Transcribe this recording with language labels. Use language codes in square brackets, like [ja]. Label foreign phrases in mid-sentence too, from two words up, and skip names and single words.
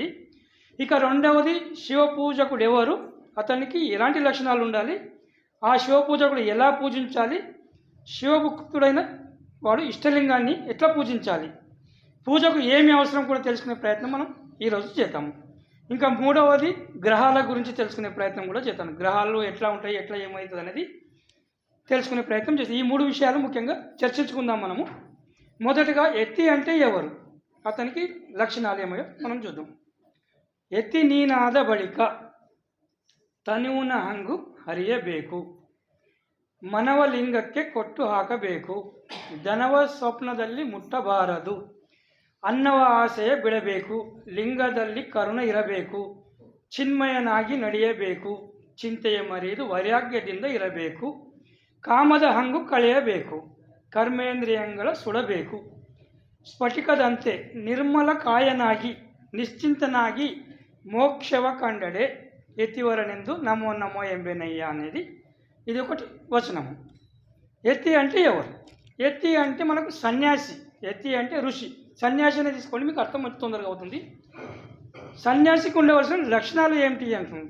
[te] ఇక రెండవది, శివ పూజకుడు ఎవరు, అతనికి ఎలాంటి లక్షణాలు ఉండాలి, ఆ శివ పూజకుడు ఎలా పూజించాలి, శివభక్తుడైన వాడు ఇష్టలింగాన్ని ఎట్లా పూజించాలి, పూజకు ఏమి అవసరం కూడా తెలుసుకునే ప్రయత్నం మనం ఈరోజు చేద్దాము. ఇంకా మూడవది, గ్రహాల గురించి తెలుసుకునే ప్రయత్నం కూడా చేద్దాం. గ్రహాలు ఎట్లా ఉంటాయి, ఎట్లా ఏమవుతుంది అనేది తెలుసుకునే ప్రయత్నం చేస్తాం. ఈ 3 విషయాలు ముఖ్యంగా చర్చించుకుందాం మనము. మొదటగా యతి అంటే ఎవరు, అతనికి లక్షణాలు ఏమో మనం చూద్దాం. [kn] ಯತಿ ನೀನಾದ ಬಳಿಕ ತನುವಿನ ಹಂಗು ಹರಿಯಬೇಕು, ಮನವ ಲಿಂಗಕ್ಕೆ ಕೊಟ್ಟು ಹಾಕಬೇಕು, ಧನವ ಸ್ವಪ್ನದಲ್ಲಿ ಮುಟ್ಟಬಾರದು, ಅನ್ನವ ಆಸೆಯ ಬಿಡಬೇಕು, ಲಿಂಗದಲ್ಲಿ ಕರುಣೆ ಇರಬೇಕು, ಚಿನ್ಮಯನಾಗಿ ನಡೆಯಬೇಕು, ಚಿಂತೆಯ ಮರೆಯದು ವೈರಾಗ್ಯದಿಂದ ಇರಬೇಕು, ಕಾಮದ ಹಂಗು ಕಳೆಯಬೇಕು, ಕರ್ಮೇಂದ್ರಿಯಗಳ ಸುಡಬೇಕು, ಸ್ಫಟಿಕದಂತೆ ನಿರ್ಮಲ ಕಾಯನಾಗಿ ನಿಶ್ಚಿಂತನಾಗಿ ಮೋಕ್ಷವ ಕಂಡಡೆ ಯತಿವರನೆಂದು ನಮೋ ನಮೋ ಎಂಬೆನಯ್ಯ [te] అనేది ఇది ఒకటి వచనము. యతి అంటే ఎవరు, యతి అంటే మనకు సన్యాసి, యతి అంటే ఋషి. సన్యాసి అనేది తీసుకోండి, మీకు అర్థం తొందరగా అవుతుంది. సన్యాసికి ఉండవలసిన లక్షణాలు ఏమిటి అంటున్నాం.